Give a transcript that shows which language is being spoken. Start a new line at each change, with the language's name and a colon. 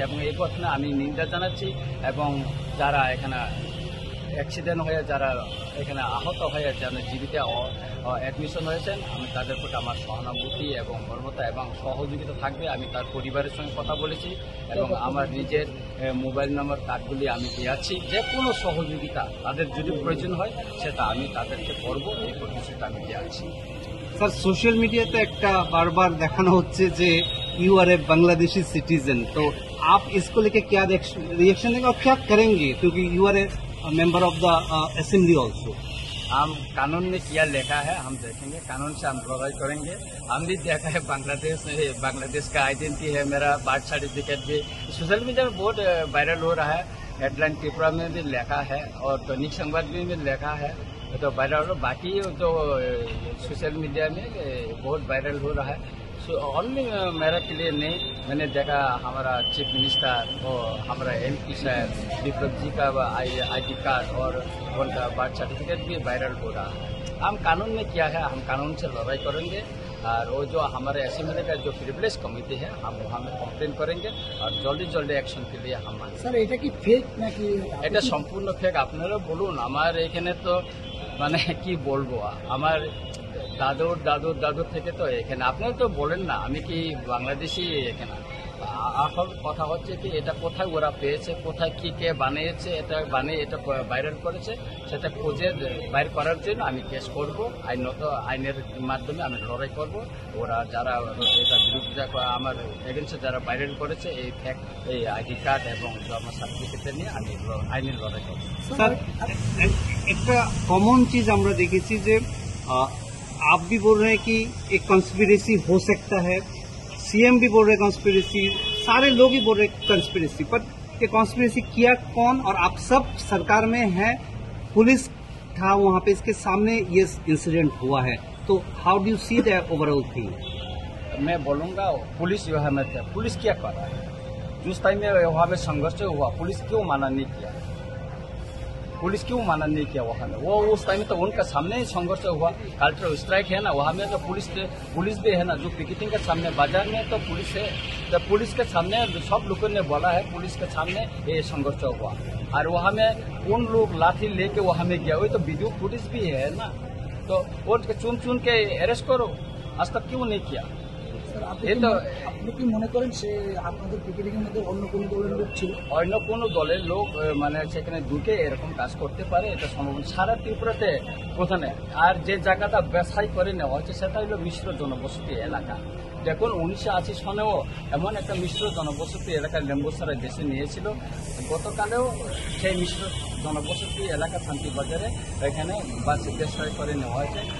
Bangla: এবং এই ঘটনা আমি নিন্দা জানাচ্ছি। এবং যারা এখানে অ্যাক্সিডেন্ট হয়ে যারা এখানে আহত হয়ে যারা জীবিত অ্যাডমিশন হয়েছেন, আমি তাদের প্রতি আমার সহানুভূতি এবং মর্মতা এবং সহযোগিতা থাকবে। আমি তার পরিবারের সঙ্গে কথা বলেছি এবং আমার নিজের মোবাইল নম্বর কার্ডগুলি আমি দিয়েছি। যে কোনো সহযোগিতা তাদের যদি প্রয়োজন হয় সেটা আমি তাদেরকে করবো, এই প্রতিশ্রুতি আমি দিয়েছি।
Hindi: सर सोशल मीडिया पे एक बार बार
Bangla: देखाना होच्छे जे
English: you are a Bangladeshi citizen,
Hindi: तो आप इसको लेके क्या रिएक्शन देंगे और क्या करेंगे, क्योंकि
English: You are a member of the assembly also.
Hindi: हम कानून में क्या लिखा है हम देखेंगे, कानून से हम लड़ाई करेंगे। हम भी देखा है बांग्लादेश का आइडेंटिटी है, मेरा बर्थ सर्टिफिकेट भी सोशल मीडिया में बहुत वायरल हो रहा है। हेडलाइन त्रिपुरा में भी लिखा है और दैनिक संवाद में भी लिखा है, तो वायरल। बाकी जो सोशल मीडिया में बहुत वायरल हो रहा है, ओनली मेरा के लिए नहीं। मैंने देखा हमारा चीफ मिनिस्टर और हमारा MP साहब विप्लव जी का ID कार्ड और उनका बर्थ सर्टिफिकेट भी वायरल हो रहा है। हम कानून में क्या है, हम कानून से लड़ाई करेंगे। और वो जो हमारे असेंबली का जो प्रिविलेज कमिटी है हम वहाँ में कम्प्लेन करेंगे और जल्दी एक्शन के लिए हम
Bangla: सर এটা কি ফেক নাকি? এটা সম্পূর্ণ ফেক। আপনারা বলুন, আমার এখানে তো মানে কি বলবো, আমার দাদুর থেকে তো এখানে আপনারা তো বলেন না আমি কি বাংলাদেশি এখানে। আসল কথা হচ্ছে কি এটা কোথায় ওরা পেয়েছে, কোথায় কি কে বানিয়েছে, এটা ভাইরাল করেছে, সেটা খুঁজে বাইর করার জন্য আমি কেস করব। আইনের মাধ্যমে আমি লড়াই করব। ওরা যারা এটা বিরুদ্ধে আমার এগেন্সে যারা ভাইরাল করেছে এই ফ্যাক্ট, এই ID कार्ड এবং জন্ম সার্টিফিকেট নিয়ে আমি আইনের লড়াই করব।
Hindi: सर एक कॉमन चीज
Bangla: আমরা দেখেছি যে
Hindi: आप भी बोल रहे हैं कि एक कंस्पिरेसी हो सकता है, CM भी बोल रहे हैं कंस्पिरेसी, सारे लोग ही बोल रहे हैं कंस्पिरेसी, पर ये कंस्पिरेसी किया कौन? और आप सब सरकार में हैं, पुलिस था वहाँ पे, इसके सामने ये इंसिडेंट हुआ है, तो
English: How do you see the overall thing?
Hindi: मैं बोलूँगा पुलिस वहाँ में था, पुलिस क्या कर रहा है? जिस टाइम में वहाँ में संघर्ष हुआ पुलिस क्यों माना नहीं किया? पुलिस क्यों माना नहीं किया वहाँ में? वो उस टाइम तो उनका सामने ही संघर्ष हुआ। कल्चरल स्ट्राइक है ना, वहाँ में तो पुलिस भी है ना, जो पिकेटिंग के सामने बाजार में तो पुलिस है, तो पुलिस के सामने सब लोगों ने बोला है, पुलिस के सामने ये संघर्ष हुआ। और वहाँ में उन लोग लाठी लेके वहाँ में गया, वही तो वीडियो फुटेज भी है ना, तो वो चुन के अरेस्ट करो, आज तक क्यों नहीं किया?
Bangla: আপনি কি মনে করেন সে আপনাদের পিকেটিং এর মধ্যে অন্য কোনো দলের লোক ছিল? অন্য কোনো দলের লোক মানে সেখানে ঢুকে এরকম কাজ করতে পারে, এটা সম্ভব। সারা ত্রিপুরাতে কোথায় নেই। আর যে জায়গাটা ব্যবসায়ী করে নেওয়া হচ্ছে সেটা হলো মিশ্র জনবসতি এলাকা। দেখুন 1980 সনেও এমন একটা মিশ্র জনবসতি এলাকা লেম্বুসারা দেশে নিয়েছিল, গতকালেও সেই মিশ্র জনবসতি এলাকা শান্তিবাজারে এখানে বাস ব্যবসায়ী করে নেওয়া হয়েছে।